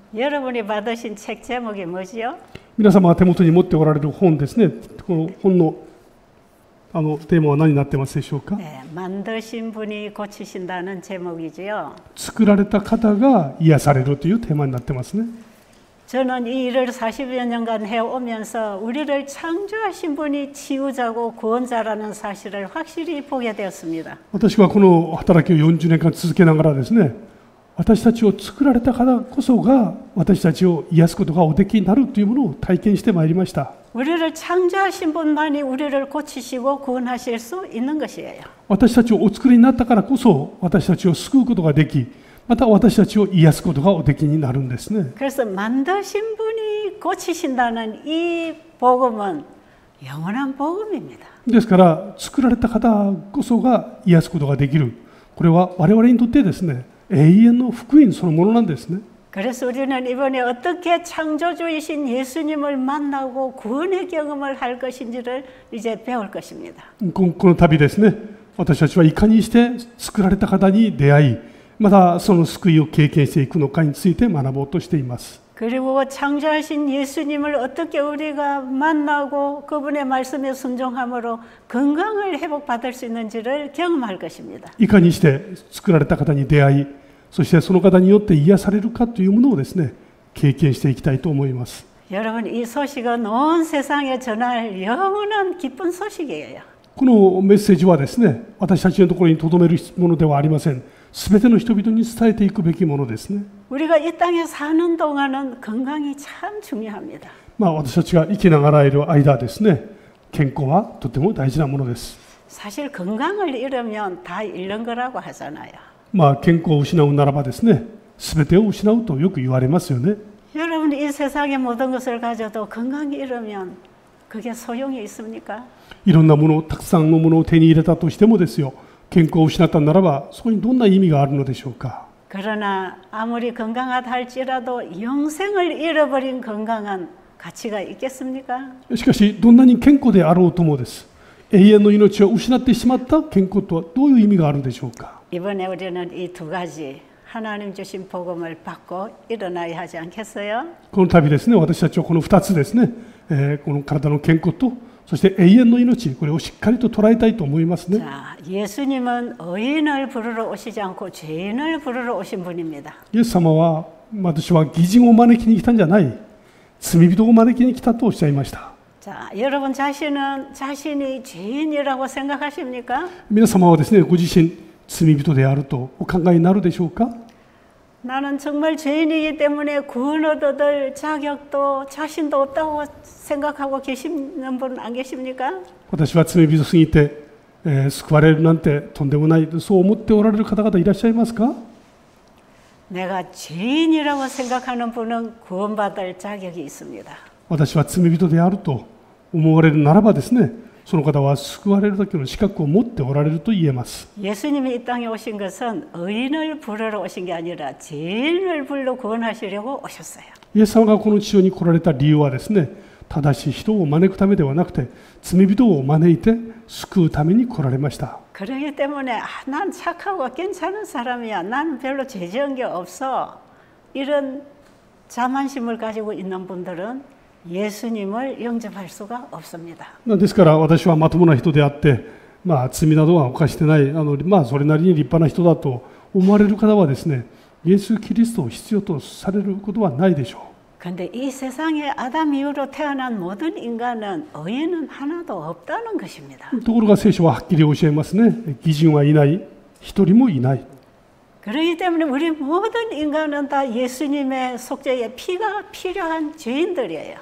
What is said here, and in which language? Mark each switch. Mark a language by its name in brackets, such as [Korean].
[Korean] 여러분이 받으신 책 제목이 뭐지요? [Japanese] 皆様が手元に持っておられる本ですね。この本のテーマは何になってますでしょうか？ [Korean] 네, 만드신 분이 고치신다는 제목이지요. [Japanese] 作られた方が癒されるというテーマになってますね。 [Korean] 저는 이 일을 40여 년간 해오면서 우리를 창조하신 분이 치유자고 구원자라는 사실을 확실히 보게 되었습니다. [Japanese] 私はこの働きを40年間続けながらですね、私たちを作られた方こそが私たちを癒すことがおできになるというものを体験してまいりました。 [Korean] 우리를 창조하신 분만이 우리를 고치시고 구원하실 수 있는 것이에요. [Japanese] 私たちをお作りになったからこそ私たちを救うことができ、また私たちを癒すことがおできになるんですね。 [Korean] 그래서 만드신 분이 고치신다는 이 복음은 영원한 복음입니다. [Japanese] ですから作られた方こそが癒すことができる。これは我々にとってですね、永遠の福音そのものなんですね。 [Korean] 그래서 우리는 이번에 어떻게 창조주이신 예수님을 만나고 구원의 경험을 할 것인지를 이제 배울 것입니다. [Japanese] この旅ですね、私たちはいかにして作られた方に出会い、またその救いを経験していくのかについて学ぼうとしています。 [Korean] 그리고 창조하신 예수님을 어떻게 우리가 만나고 그분의 말씀에 순종함으로 건강을 회복받을 수 있는지를 경험할 것입니다. [Japanese] いかにして作られた方に出会い、そしてその方によって癒されるかというものをですね、経験していきたいと思います。 [Korean] 여러분, 이 소식은 온 세상에 전할 영원한 기쁜 소식이에요. [Japanese] このメッセージはですね、私たちのところに留めるものではありません。すべての人々に伝えていくべきものですね。 [Korean] 우리가 이 땅에 사는 동안은 건강이 참 중요합니다. [Japanese] 私たちが生きながらいる間ですね、健康はとても大事なものです。 [Korean] 사실 건강을 잃으면 다 잃는 거라고 하잖아요. [Japanese] 健康を失うならばですね、すべてを失うとよく言われますよね。 [Korean] 여러분, 이 세상의 모든 것을 가져도 건강이 잃으면 그게 소용이 있습니까? [Japanese] いろんなもの、たくさんのものを手に入れたとしてもですよ、健康を失ったならばそこにどんな意味があるのでしょうか。 [Korean] 그러나 아무리 건강하다 할지라도 영생을 잃어버린 건강은 가치가 있겠습니까? [Japanese] しかしどんなに健康であろうともです。永遠の命を失ってしまった健康とはどういう意味があるんでしょうか。 [Korean] 이번에 우리는 이 두 가지 하나님 주신 복음을 받고 일어나야 하지 않겠어요? [Japanese] この旅ですね、私たちはこの2つですね、この体の健康とそして永遠の命、これをしっかりと捉えたいと思いますね。 [Korean] 자, 예수님은 의인을 부르러 오시지 않고 죄인을 부르러 오신 분입니다. [Japanese] イエス様は私は義人を招きに来たんじゃない、罪人を招きに来たとおっしゃいました。 [Korean] 자, 여러분 자신이 죄인이라고 생각하십니까? [Japanese] 皆様はですね、ご自身罪人であるとお考えになるでしょうか。 [Korean] 나는 정말 죄인이기 때문에 구원 얻을 자격도 자신도 없다고 생각하고 계시는 분 안 계십니까? [Japanese] 私は罪人すぎて、救われるなんてとんでもない、そう思っておられる方々いらっしゃいますか。 [Korean] 내가 죄인이라고 생각하는 분은 구원받을 자격이 있습니다. [Japanese] 私は罪人であると思われるならばですね、その方は救われるだけの資格を持っておられると言えます。 [Korean] 예수님이 이 땅에 오신 것은 의인을 부르러 오신 게 아니라 죄인을 불러 구원하시려고 오셨어요. [Japanese] イエス様がこの地上に来られた理由はですね、正しい人を招くためではなくて、罪人を招いて救うために来られました。 [Korean] 그러기 때문에 난 착하고 괜찮은 사람이야. 나는 별로 죄 지은 게 없어. 이런 자만심을 가지고 있는 분들은 예수님을 영접할 수가 없습니다. [Japanese] ですから私はまともな人であって、罪などは犯してない、それなりに立派な人だと思われる方はですね、イエス・キリストを必要とされることはないでしょう。 [Korean] 근데 이 세상에 아담 이후로 태어난 모든 인간은 의인은 하나도 없다는 것입니다. [Japanese] ところが聖書ははっきり教えますね。義人はいない、一人もいない。 [Korean] 그렇기 때문에 우리 모든 인간은 다 예수님의 속죄의 피가 필요한 죄인들이에요.